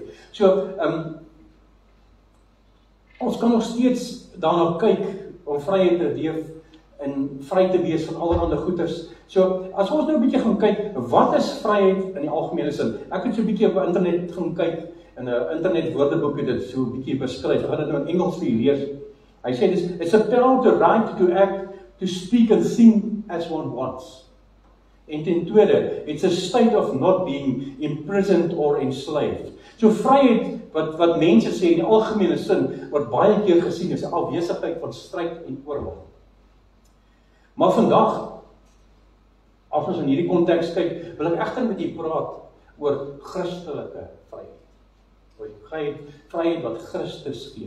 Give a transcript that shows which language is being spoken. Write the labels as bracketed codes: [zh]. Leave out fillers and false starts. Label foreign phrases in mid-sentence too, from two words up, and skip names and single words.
[af] So ons kan nog steeds daarna kyk om vryheid te leef en vry te wees van allerlei goeders. So as ons nou 'n bietjie gaan kyk, wat is vryheid in die algemene sin? Ek het so 'n bietjie op internet gaan kyk en 'n internet woordeboek het dit so 'n bietjie beskryf. Ek gaan dit nou in Engels vir julle lees. Hy sê [en] it's a power to right to act, to speak and think as one wants. [af] En ten tweede, [en] it's a state of not being imprisoned or enslaved. [af] So vryheid wat mense sê in die algemene sin word baie keer gesien as 'n afwesigheid van stryd en oorlog. Maar vandag, as ons in hierdie konteks kyk, wil ek egter met julle praat oor Christelike vryheid. Oor vryheid wat Christus gee.